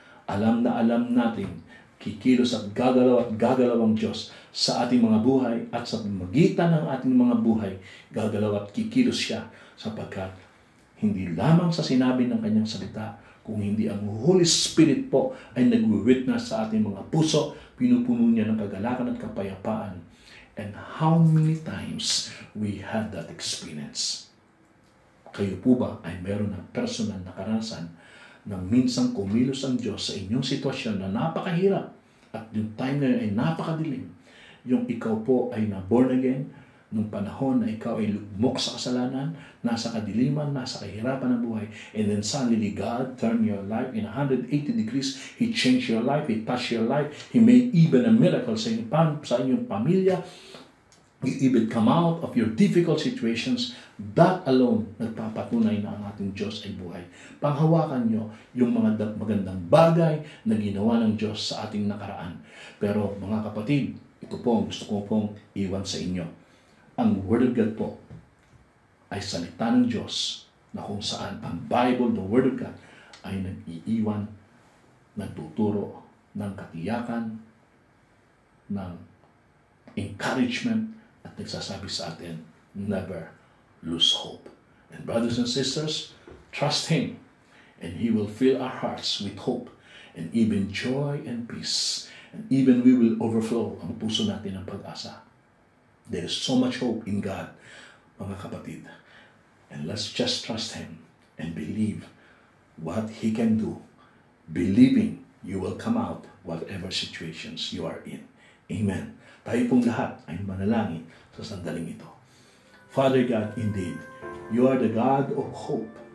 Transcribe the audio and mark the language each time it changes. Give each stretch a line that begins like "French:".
Filipino: Alam na alam natin, kikilos at gagalaw ang Diyos sa ating mga buhay at sa magitan ng ating mga buhay, gagalaw at kikilos siya sapagkat hindi lamang sa sinabi ng Kanyang salita, kung hindi ang Holy Spirit po ay nag-witness sa ating mga puso, pinupuno niya ng kagalakan at kapayapaan.
English: And how many times we had that experience?
Filipino: Kayo po ba ay meron ng personal na karanasan nang minsang kumilos ang Diyos sa inyong sitwasyon na napakahirap at yung time na yun ay napakadilim? Yung ikaw po ay na-born again, nung panahon na ikaw ay lugmok sa kasalanan, nasa kadiliman, nasa kahirapan ng buhay,
English: and then suddenly God turned your life in 180 degrees. He changed your life, He touched your life, He made even a miracle
Filipino: sa inyong pamilya.
English: You even come out of your difficult situations. That alone,
Filipino: nagpapatunay na ang ating Diyos ay buhay. Panghawakan nyo yung mga magandang bagay na ginawa ng Diyos sa ating nakaraan. Pero mga kapatid, ito po ang gusto ko pong iwan sa inyo. Ang Word of God po ay salita ng Diyos na kung saan ang Bible,
English: the Word of God,
Filipino: ay nag-iiwan, nagtuturo ng katiyakan, ng encouragement, at nagsasabi sa atin,
English: never lose hope. And brothers and sisters, trust Him, and He will fill our hearts with hope, and even joy and peace, and even we will overflow
Filipino: ang puso natin ng pag-asa.
English: There is so much hope in God,
Filipino: mga kapatid.
English: And let's just trust Him and believe what He can do. Believing you will come out whatever situations you are in. Amen.
Filipino: Tayo pong lahat ay manalangin sa sandaling ito.
English: Father God, indeed, you are the God of hope.